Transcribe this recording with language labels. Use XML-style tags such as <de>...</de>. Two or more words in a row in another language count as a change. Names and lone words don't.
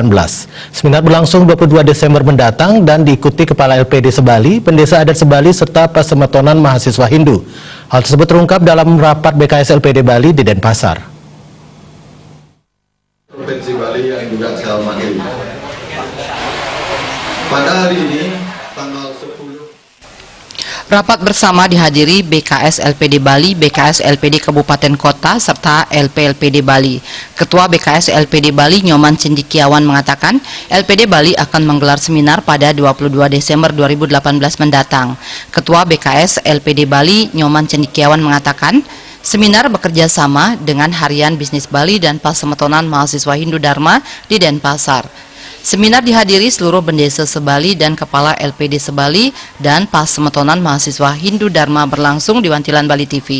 <id>Seminar berlangsung 22 Desember mendatang dan diikuti Kepala LPD Sebali, Pendesa Adat Sebali, serta Pasemetonan Mahasiswa Hindu. Hal tersebut terungkap dalam rapat BKS LPD Bali di Denpasar. Provinsi Bali yang juga saya hormati. Pada hari ini, tanggal 10. Rapat bersama dihadiri BKS LPD Bali, BKS LPD Kabupaten Kota, serta LP-LPD Bali. Ketua BKS LPD Bali, Nyoman Cendikiawan, mengatakan LPD Bali akan menggelar seminar pada 22 Desember 2018 mendatang. Ketua BKS LPD Bali, Nyoman Cendikiawan, mengatakan seminar bekerja sama dengan Harian Bisnis Bali dan Pasemetonan Mahasiswa Hindu Dharma di Denpasar. Seminar dihadiri seluruh Pendesa Sebali dan Kepala LPD Sebali dan Pasemetonan Mahasiswa Hindu Dharma berlangsung di Wantilan Bali TV.</id>